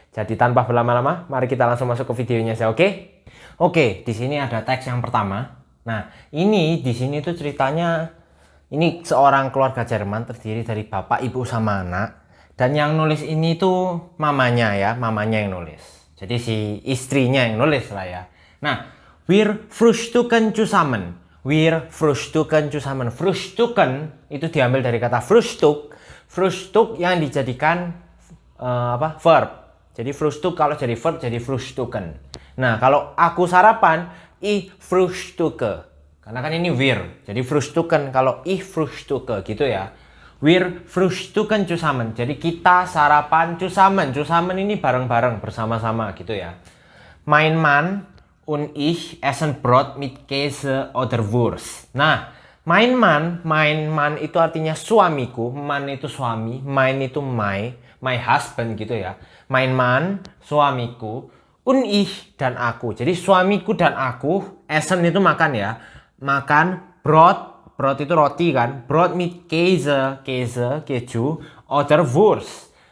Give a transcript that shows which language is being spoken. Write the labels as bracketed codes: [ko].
[id] Jadi, tanpa berlama-lama, mari kita langsung masuk ke videonya ya, oke? Oke, di sini ada teks yang pertama. Nah, ini di sini tuh ceritanya ini seorang keluarga Jerman terdiri dari bapak, ibu, sama anak. Dan yang nulis ini tuh mamanya ya, mamanya yang nulis. Jadi si istrinya yang nulis lah ya. [de] Nah, wir frühstücken zusammen. Wir frühstücken zusammen. [id] Frühstücken itu diambil dari kata Frühstück. Frühstück yang dijadikan verb. Jadi Frühstück kalau jadi verb jadi frühstücken. Nah, kalau aku sarapan, [de] ich frühstücke. [id] Karena kan ini wir. Jadi frühstücken kalau [de] ich frühstücke [id] gitu ya. [de] Wir frühstücken zusammen. [id] Jadi kita sarapan zusammen. Zusammen ini bareng-bareng, bersama-sama gitu ya. [de] Mein Mann und ich essen Brot mit Käse oder Wurst. [id] Nah, mein Mann itu artinya suamiku. Man itu suami, mein itu [en] my husband [id] gitu ya. [de] Mein Mann, [id] suamiku. [de] Und ich, [id] dan aku. Jadi suamiku dan aku, essen itu makan ya. Makan Brot itu roti kan. [de] Brot mit Käse, [id] keju, [de] oder Wurst.